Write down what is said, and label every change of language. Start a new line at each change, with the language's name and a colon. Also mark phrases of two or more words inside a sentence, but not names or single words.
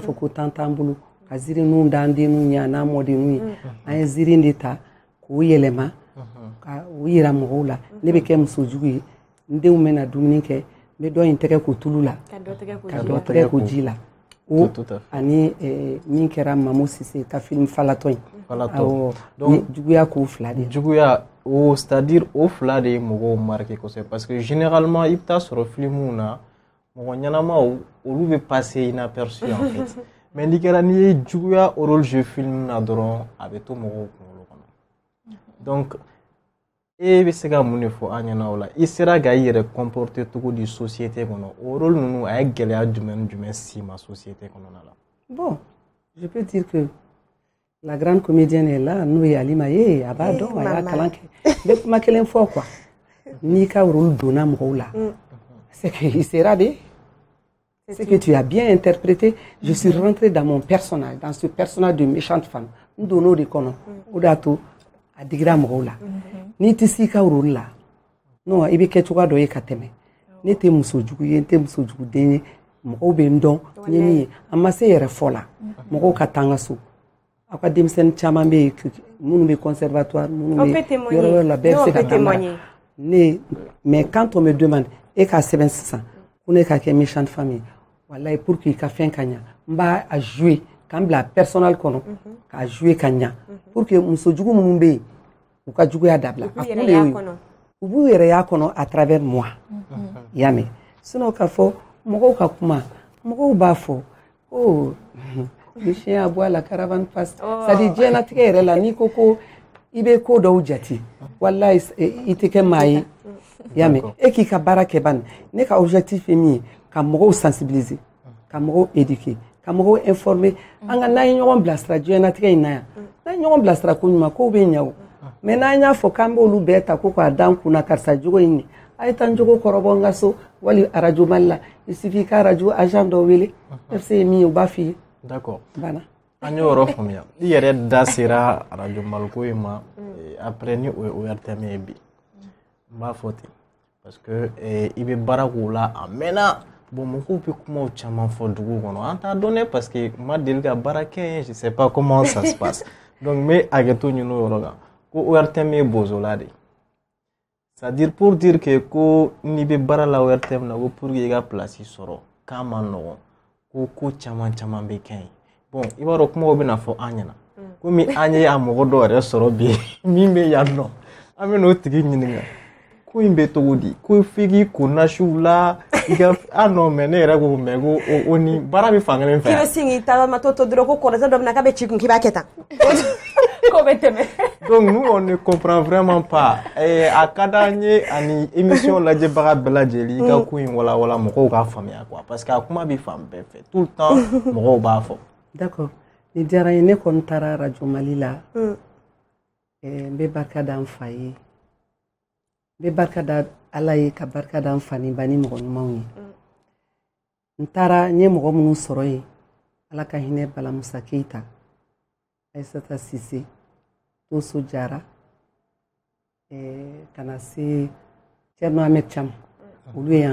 Bambara: fɔ ko tan t'an bolo ka ziiri ninnu d'an denninw ye a n'a mɔdenninw ye an ye ziiri de ta k'o yɛlɛma ka o yira mɔgɔw la ne bɛ kɛ muso jugu ye n denw bɛna dumuni kɛ n bɛ dɔ in tɛgɛ ko tulu la ka dɔ tɛgɛ ko ji la o ani min kɛra Mamu Sise ka film falatɔ in donc juguya k'o fila de juguya o
French: c'est-à-dire
Bambara: o fila de ye mɔgɔw marqué kosɛbɛ
French: parce que généralement
Bambara: i bɛ taa sɔrɔ filmw na mɔgɔ ɲɛnamaw olu bɛ
French: passer inaperçu en fait mais
Bambara: n'i kɛra n'i ye juguya
French: rôle jouer
Bambara: film na dɔrɔn a bɛ to mɔgɔw kunkolo kɔnɔ donc e bɛ se ka mun de fɔ an ɲɛna o la i sera ka i yɛrɛ comporter cogo di société kɔnɔ o rôle ninnu a ye gɛlɛya jumɛn s'i ma société kɔnɔna la.
French: Bon, je peux dire que la grande comédienne est là
Bambara: n'o ye Alima ye a b'a dɔn a y'a kalan kɛ n bɛ kuma kelen fɔ quoi n'i ka rôle donna mɔgɔw la
French: c'est que il sera de c'est que tu as bien interprété. Je suis rentrée dans mon personnage, dans ce personnage de méchante femme
Bambara: n donn'o de kɔnɔ o de y'a to a digira mɔgɔw la n'i tɛ s'i ka rôle la non i bɛ kɛ cogoya dɔ ye ka tɛmɛ ne tɛ muso jugu ye n tɛ muso juguden ye mɔgɔw bɛ n dɔn n ye min ye an ma se yɛrɛ fɔ la mɔgɔw ka taa n ka so aw ka denmisɛnnin caman bɛ yen minnu bɛ conservatoire minnu bɛ yɔrɔ la bɛɛ bɛ se ka taa ne
French: mais quand on me demande
Bambara: e k'a sɛbɛn sisan ko ne ka kɛ
French: méchante femme
Bambara: ye walayi
French: pour que
Bambara: i ka fɛn ka ɲa n b'a a jouer k'an bila personnel kɔnɔ k'a jouer ka ɲa
French: pour que
Bambara: muso jugu minnu bɛ yen u ka juguya dabila a kun de y'o ye u b'u yɛrɛ y'a kɔnɔ
French: à travers moi
Bambara: i y'a mɛn sinon k'a fɔ mɔgɔw ka kuma mɔgɔw b'a fɔ ko ni chien y'a bɔ a la
French: caravane passe c'est à dire
Bambara: diɲɛlatigɛ yɛrɛ la n'i ko ko i bɛ ko dɔw jate walayi i tɛ kɛ maa ye i y'a mɛn e k'i ka baara kɛ bani ne ka objectif ye min ye ka mɔgɔw sensibiliser ka mɔgɔw éduquer ka mɔgɔw informer an ka n'an ye ɲɔgɔn bilasira diɲɛlatigɛ in na yan n'an ye ɲɔgɔn bilasira ko ɲuman kow bɛ ɲɛ o mais n'an y'a fɔ k'an b'olu bɛɛ ta ko k'a d'an kunna karisa jogo in a ye taa n jogo kɔrɔbɔ n ka so wali radio Mali la
French: il suffit
Bambara: ka radio agent dɔ wele FC ye min ye u b'a f'i ye.
French: D'accord.
Bambara: Bana. An y'o yɔrɔ faamuya i yɛrɛ da sera radio Maliko in ma après ni o ye ORTM ye bi n b'a fɔ ten
French: parce que
Bambara: i bɛ baara k'o la a mɛnna bon mɔgɔw bɛ kumaw caman fɔ dugu kɔnɔ an t'a dɔn dɛ
French: parce que
Bambara: n ma deli ka baara kɛ yen
French: je sais pas comment ça se passe donc
Bambara: n bɛ hakɛto ɲini o yɔrɔ kan ko ORTM ye bozola de
French: c'est-à-dire pour dire que
Bambara: ko n'i bɛ baara la ORTM na ko
French: pour que
Bambara: i ka place sɔrɔ k'a ma nɔgɔn ko caman bɛ kɛ yen bon i b'a dɔn kumaw bɛna fɔ an ɲɛna komi an ye a mɔgɔ dɔw yɛrɛ sɔrɔ bi min bɛ yan nɔ an bɛ n'o tigi ɲininka ko in bɛ cogo di ko f'i k'i ko nasiw la i ka
French: non mais
Bambara: ne yɛrɛ ko mais ko o ni baara bɛ fan kelen fɛ k'i bɛ sin k'i tagama to dɔrɔn ko kɔrɔtɛ dɔ bɛ na k'a bɛ ci kun k'i b'a kɛ tan ko bɛ tɛmɛ
French: donc nous on ne comprend vraiment pas
Bambara: a ka d'an ye ani émission lajɛbaga bɛɛ lajɛlen i ka ko in walawala mɔgɔw k'a faamuya quoi parce que a kuma bɛ fan bɛɛ fɛ
French: tout le temps
Bambara: mɔgɔw b'a fɔ. D'accord ni diyara n ye ne kɔni taara radio Mali la n bɛ barika da n fa ye n bɛ barika da Ala ye ka barika da n fa ni ba ni mɔgɔ ɲumanw ye n taara n ye mɔgɔ minnu sɔrɔ yen Ala ka hinɛ Balamusa Keyita Aissata Sise Toso Jara ka na se Thierno Ahmed Thiam olu ye